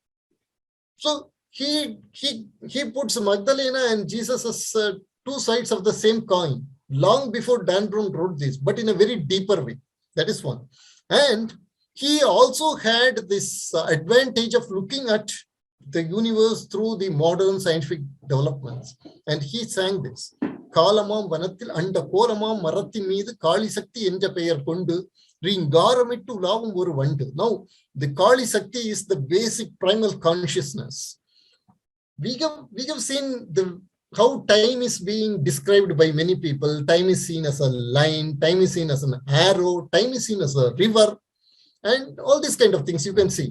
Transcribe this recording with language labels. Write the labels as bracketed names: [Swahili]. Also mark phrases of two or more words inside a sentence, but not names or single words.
[English] So he puts Magdalena and Jesus as two sides of the same coin, long before Dan Brown wrote this, but in a very deeper way. That is one. And he also had this advantage of looking at the universe through the modern scientific developments. And he sang this. [Tamil] காலமாம் வனத்தில் அண்ட கோலமாம் மரத்தின் மீது காளி சக்தி என்ற பெயர் கொண்டு ரீங்காரமிட்டு உலவும் ஒரு வண்டு. [English] Now, the Kali Sakti is the basic primal consciousness. We have seen how time is being described by many people. Time is seen as a line, time is seen as an arrow, time is seen as a river, and all these kind of things you can see.